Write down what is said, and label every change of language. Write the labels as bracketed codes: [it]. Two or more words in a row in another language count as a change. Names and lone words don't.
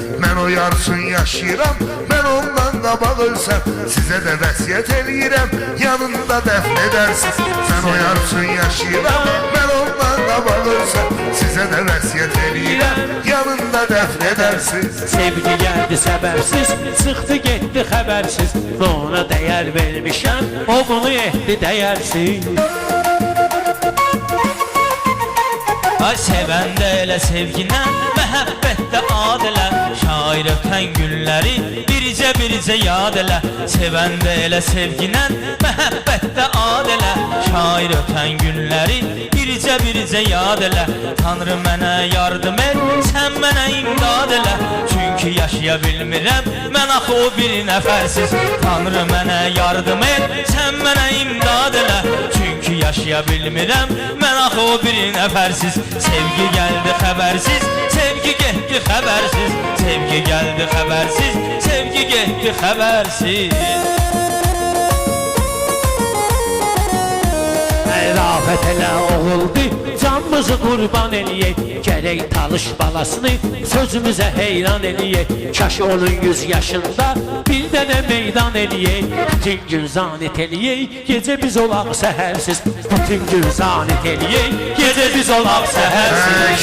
[az] Mən o yarsın yaşayıram, mən ondan qabaq ölsəm. Sizə də vəsiyyət eləyirəm, yanında dəfn edərsiz. Mən o yarsın yaşayıram, mən ondan qabaq ölsəm. Sizə də vəsiyyət eləyirəm, yanında dəfn edərsiz. [tr] Sevgi geldi sebepsiz, çıktı gitti habersiz. Ona değer vermişəm, o bunu etdi değersiz. [az] Ay sevəndə elə sevginə, məhəbbətdə ad elə. Şair ötən günləri bircə yad elə. Sevəndə elə sevginə, məhəbbətdə ad elə. Şair ötən günləri bircə yad elə. Tanrı mənə yardım et, sən mənə imdad elə. Çünki yaşaya bilmirəm, mən axı o bir nəfərsiz. Tanrı mənə yardım et, sən mənə imdad elə. Çünki yaşaya bilmirəm, mən axı o bir nəfərsiz. [tr] Sevgi geldi habersiz, sevgi gitti habersiz. Sevgi geldi habersiz, sevgi gitti habersiz. [az] Rafet elə oğuldu, canımızı qurban eləyək. Gərək talış balasını sözümüzə heyran eləyək. Kaş onun 100 yaşında bir dənə meydan eləyək. Bütün gün zanit eləyək, gecə biz olaq səhərsiz. Bütün gün zanit eləyək, gecə biz olaq səhərsiz.